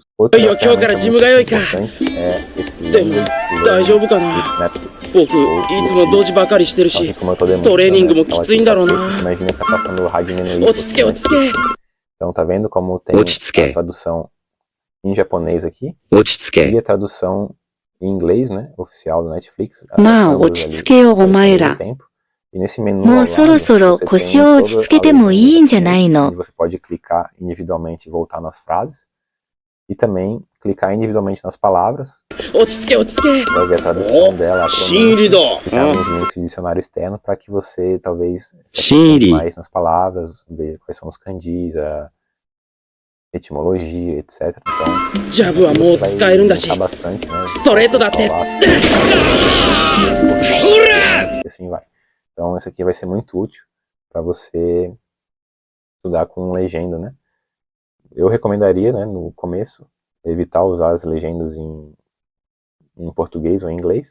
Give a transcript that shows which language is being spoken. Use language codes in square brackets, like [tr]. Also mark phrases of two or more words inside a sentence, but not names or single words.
[pt] Outra ferramenta muito importante é esse [en] Language Learning Method. [pt] Então, como eu tô demonstrando, imagina que tá passando o Hajime no Ippo. Então tá vendo como tem a tradução em japonês aqui e a tradução em inglês, né, oficial do Netflix. [ja] まあ、落 [pt] Ambos [ja] ち [pt] ali [ja] 着けよ、お [pt] ao [ja] 前 [pt] mesmo [ja] ら。 [pt] tempo. E nesse menu [ja] も [pt] ao [ja] うそろ [pt] lado, [ja] そろ [pt] você [ja] 腰 [pt] tem [ja] を落ち [pt] toda [ja] 着け [pt] a [ja] ても [pt] legenda [ja] い [pt] em [ja] いんじゃない [pt] japonês, [ja] の [pt] onde você pode clicar individualmente e voltar nas frases. E também clicar individualmente nas palavras. [ja] 落ち着け落ち着け。 [pt] Vai ver a tradução dela, a [ja] 新入り [pt] pronúncia, [ja] だ。 [pt] e tem alguns links de dicionário externo para que você talvez se aprofunde [ja] 新入り。 [pt] mais nas palavras, ver quais são os kanjis, a etimologia, etc. Então, [ja] ジャブはも [pt] você [ja] う [pt] vai [ja] 使えるんだし [pt] brincar bastante, né? [ja] ストレートだって。 [pt] E assim vai. Então, isso aqui vai ser muito útil para você estudar com legenda, né? Eu recomendaria, né, no começo, evitar usar as legendas em português ou em inglês.